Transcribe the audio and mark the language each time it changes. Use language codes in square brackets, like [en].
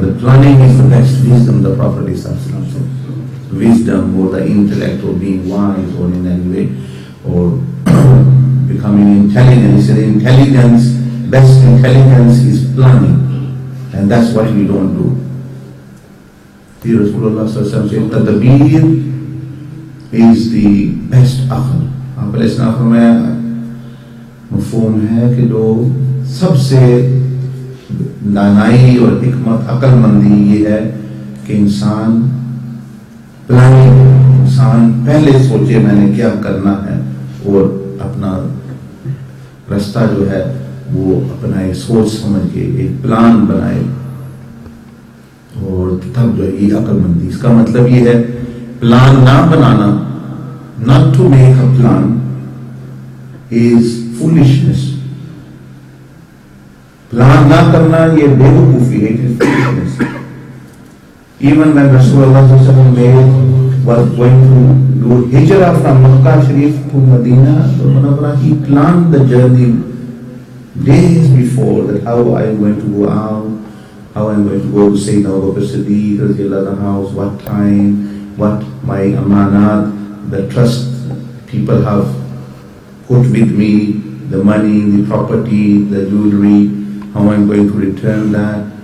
[en] The planning is the best wisdom, the Prophet said. Wisdom or the intellect or being wise or in any way or becoming intelligent. He said intelligence, best intelligence is planning, and that's what we don't do. The Rasulullah said tadbir is the best aql. [ur] آپ علیہ السلام فرمایا مفہوم ہے کہ جو سب سے دانائی اور حکمت عقل مندی یہ ہے کہ انسان پلاننگ، انسان پہلے سوچے میں نے کیا کرنا ہے اور اپنا راستہ جو ہے وہ اپنا ایک سوچ سمجھ کے ایک پلان بنائے، اور تب جو ہے یہ عقل مندی. اس کا مطلب یہ ہے پلان نہ بنانا، not to make a plan is foolishness. Plan نہ کرنا یہ بے وقوفی ہے، [en] it is foolishness. Even when Rasulullah was going to do hijrah from Makkah Sharif to Medina Munawwarah, he planned the journey days before, that how I am going to go out, how I am going to go to Sayyidina Abu Bakr Siddiq radiallahu anhu house, what time, what my amanat, the trust people have put with me, the money, the property, the jewelry, how I am going to return that.